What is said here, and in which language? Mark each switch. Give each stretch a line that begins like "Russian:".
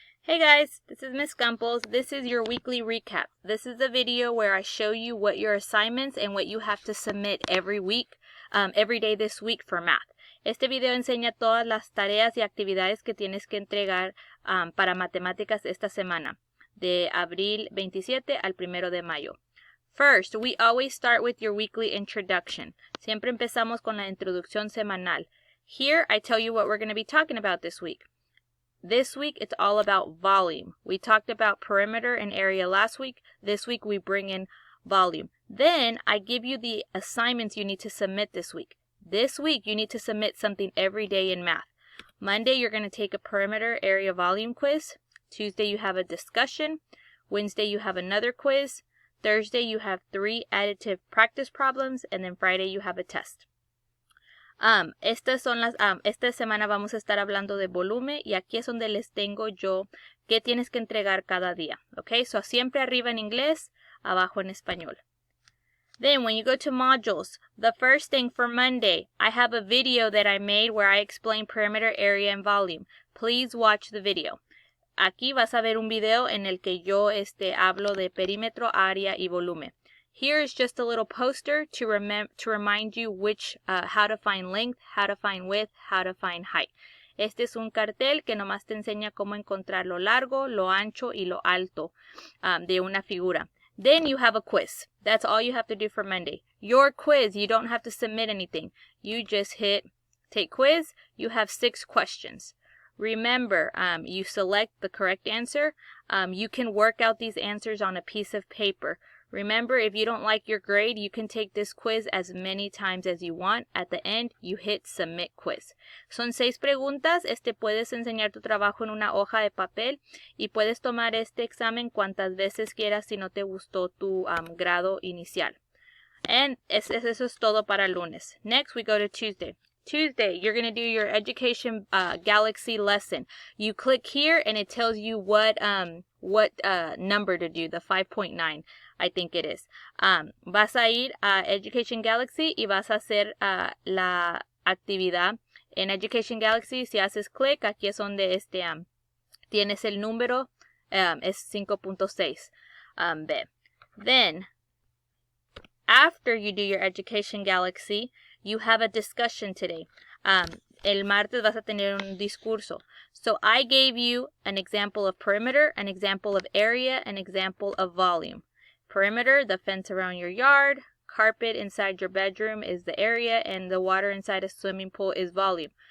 English: Hey guys, this is Miss Campos. This is your weekly recap. This is a video where I show you what your assignments and what you have to submit every week, every day this week for math.
Spanish: Este video enseña todas las tareas y actividades que tienes que entregar para matemáticas esta semana, de abril 27 al 1 de mayo.
English: First, we always start with your weekly introduction.
Spanish: Siempre empezamos con la introducción semanal.
English: Here, I tell you what we're going to be talking about this week. This week, it's all about volume. We talked about perimeter and area last week. This week, we bring in volume. Then, I give you the assignments you need to submit this week. This week, you need to submit something every day in math. Monday, you're going to take a perimeter area volume quiz. Tuesday, you have a discussion. Wednesday, you have another quiz. Thursday, you have 3 additive practice problems. And then Friday, you have a test.
Spanish: Esta semana vamos a estar hablando de volumen y aquí es donde les tengo yo qué tienes que entregar cada día. Okay, so siempre arriba en inglés, abajo en español.
English: Then when you go to modules, the first thing for Monday, I have a video that I made where I explain perimeter, area, and volume. Please watch the video.
Spanish: Aquí vas a ver un video en el que yo hablo de perímetro, área y volumen.
English: Here is just a little poster to remind you how to find length, how to find width, how to find height.
Spanish: Este es un cartel que nomás te enseña cómo encontrar lo largo, lo ancho y lo alto de una figura.
English: Then you have a quiz. That's all you have to do for Monday. Your quiz, you don't have to submit anything. You just hit take quiz. You have 6 questions. Remember, you select the correct answer. You can work out these answers on a piece of paper. Remember, if you don't like your grade, you can take this quiz as many times as you want. At the end, you hit submit quiz.
Spanish: Son 6 preguntas. Puedes enseñar tu trabajo en una hoja de papel y puedes tomar este examen cuantas veces quieras si no te gustó tu grado inicial. And eso es todo para lunes.
English: Next, we go to Tuesday. Tuesday, you're going to do your Education Galaxy lesson. You click here and it tells you what number to do, the 5.9. I think it is.
Spanish: Vas a ir a Education Galaxy y vas a hacer la actividad. En Education Galaxy, si haces clic, aquí es donde tienes el número, es 5.6 B.
English: Then, after you do your Education Galaxy, you have a discussion today.
Spanish: El martes vas a tener un discurso.
English: So I gave you an example of perimeter, an example of area, an example of volume. Perimeter, the fence around your yard. Carpet inside your bedroom is the area, and the water inside a swimming pool is volume.